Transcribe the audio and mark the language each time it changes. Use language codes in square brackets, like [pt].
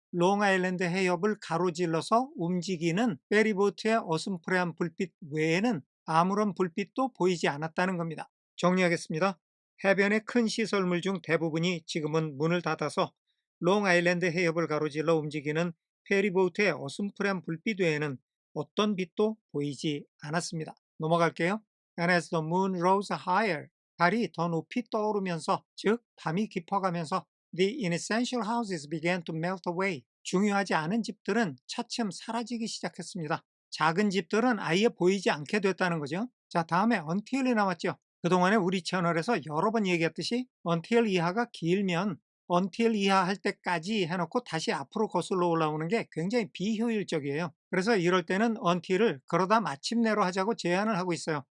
[ko] 롱아일랜드 해협을 가로질러서 움직이는 페리보트의 어슴푸레한 불빛 외에는 아무런 불빛도 보이지 않았다는 겁니다. 정리하겠습니다. 해변의 큰 시설물 중 대부분이 지금은 문을 닫아서 롱아일랜드 해협을 가로질러 움직이는 페리보트의 어슴푸레한 불빛 외에는 어떤 빛도 보이지 않았습니다. 넘어갈게요. [en] And as the moon rose higher, [ko] 달이 더 높이 떠오르면서, 즉 밤이 깊어가면서 [en] the inessential houses began to melt away. [ko] 중요하지 않은 집들은 차츰 사라지기 시작했습니다. 작은 집들은 아예 보이지 않게 됐다는 거죠. 자, 다음에 until이 나왔죠. 그동안에 우리 채널에서 여러 번 얘기했듯이 until 이하가 길면 until 이하 할 때까지 해놓고 다시 앞으로 거슬러 올라오는 게 굉장히 비효율적이에요. 그래서 이럴 때는 until을 그러다 마침내로 하자고 제안을 하고 있어요.